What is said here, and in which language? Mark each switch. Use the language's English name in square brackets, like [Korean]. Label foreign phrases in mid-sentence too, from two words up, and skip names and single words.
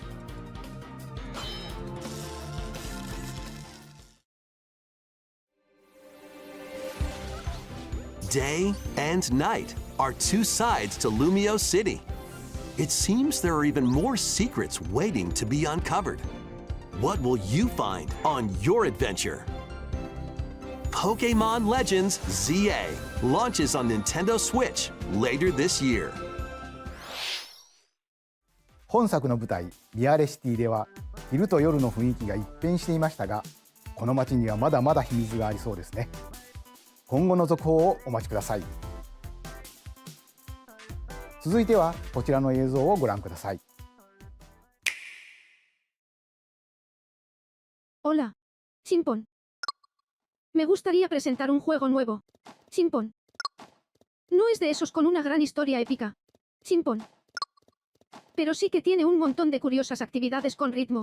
[English] Day and night are two sides to Lumio City. It seems there are even more secrets waiting to be uncovered. What will you find on your adventure? Pokémon Legends ZA launches on Nintendo Switch later this year. [Japanese] 本作の舞台リアレシティでは昼と夜の雰囲気が一変していましたが、この街にはまだまだ秘密がありそうですね。今後の続報をお待ちください。続いてはこちらの映像をご覧ください。 [Spanish] Hola, Simpon. Me gustaría presentar un juego nuevo. Simpon. No es de esos con una gran historia épica. Simpon. Pero sí que tiene un montón de curiosas actividades con ritmo.